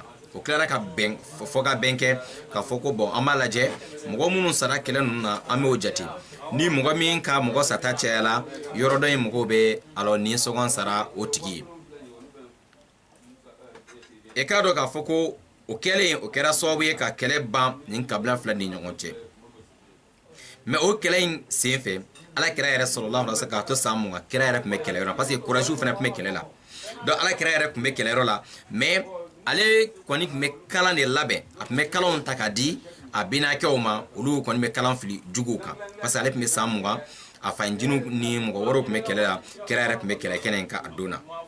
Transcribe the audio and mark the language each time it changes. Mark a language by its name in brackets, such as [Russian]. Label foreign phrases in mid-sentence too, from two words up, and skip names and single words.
[Bambara] o tilara ka bɛn fɔ ka bɛn kɛ ka fɔ ko bon an b'a lajɛ mɔgɔ minnu sara kɛlɛ ninnu na an b'o jate ni mɔgɔ min ka mɔgɔ sata cayala yɔrɔ dɔ in mɔgɔw bɛ alors ni sɔgɔn sara o tigi ye. e k'a dɔn k'a fɔ ko o kɛlen o kɛra sababu ye ka kɛlɛ ban nin kabila fila ni ɲɔgɔn cɛ. mais o kɛlɛ in sen fɛ ala kira yɛrɛ [Arabic] صلى الله عليه وسلم [Bambara] k'a to san mugan kira yɛrɛ tun bɛ kɛlɛyɔrɔ la [French] parce que [Bambara] Quraishiw fana tun bɛ kɛlɛ la. donc ala kira yɛrɛ tun bɛ kɛlɛyɔrɔ la mais ale kɔni tun bɛ kalan de labɛn a tun bɛ kalanw ta k'a di a bɛnakɛw ma olu kɔni bɛ kalan fili juguw kan [French] parce que [Bambara] ale tun bɛ san mugan a fanjiniw ni mɔgɔ wɛrɛw tun bɛ kɛlɛ la kira yɛrɛ tun bɛ kɛlɛ kɛnɛ in kan a don na.